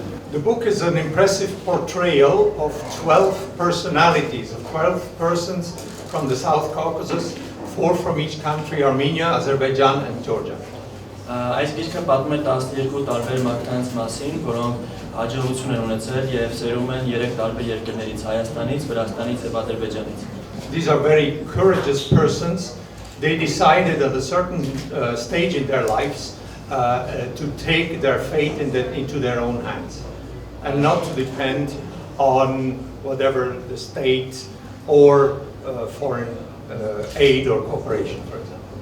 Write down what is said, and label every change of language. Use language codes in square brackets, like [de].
[en] The book is an impressive portrayal of 12 personalities, of 12 persons from the South Caucasus, 4 from each country, Armenia, Azerbaijan and Georgia. [hy] Այս գիրքը պատմում է 12 տարբեր մարդկանց մասին, որոնք հաջողություն են ունեցել եւ սերում են 3 տարբեր երկրներից՝ Հայաստանից, Վրաստանից եւ Ադրբեջանից։ [en] These are very courageous persons. They decided at a certain stage in their lives to take their fate into their own hands and not to depend on whatever the state or foreign aid or cooperation, for example.